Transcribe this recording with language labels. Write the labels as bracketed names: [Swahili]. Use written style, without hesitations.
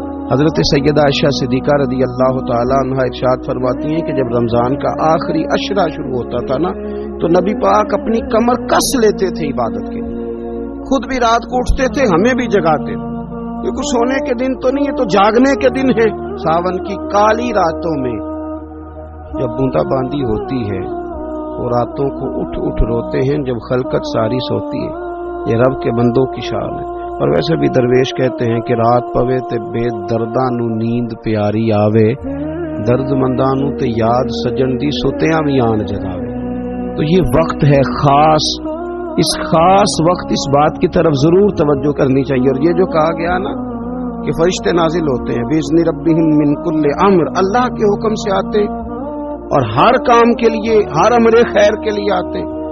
[Urdu] حضرت سیدہ عائشہ صدیقہ رضی اللہ تعالی عنہا ارشاد فرماتی ہیں کہ جب رمضان کا آخری عشرہ شروع ہوتا تھا نا تو نبی پاک اپنی کمر کس لیتے تھے عبادت کے لیے، خود بھی رات کو اٹھتے تھے، ہمیں بھی جگاتے تھے. یہ کچھ سونے کے دن تو نہیں ہے، تو جاگنے کے دن ہے. ساون کی کالی راتوں میں جب بوندا باندی ہوتی ہے وہ راتوں کو اٹھ اٹھ روتے ہیں جب خلقت ساری سوتی ہے. یہ رب کے بندوں کی شان ہے. [Punjabi] اور ویسے بھی درویش کہتے ہیں کہ رات پوے تے بے درداں نو نیند پیاری آوے، درد منداں نو تے یاد سجن دی سوتیاں بھی آن جگاوے. [Urdu] تو یہ وقت ہے خاص، اس خاص وقت اس بات کی طرف ضرور توجہ کرنی چاہیے. اور یہ جو کہا گیا نا کہ فرشتے نازل ہوتے ہیں [Arabic] بِإِذْنِ رَبِّهِمْ مِنْ كُلِّ أَمْرٍ، [Urdu] اللہ کے حکم سے آتے اور ہر کام کے لیے، ہر امر خیر کے لیے آتے.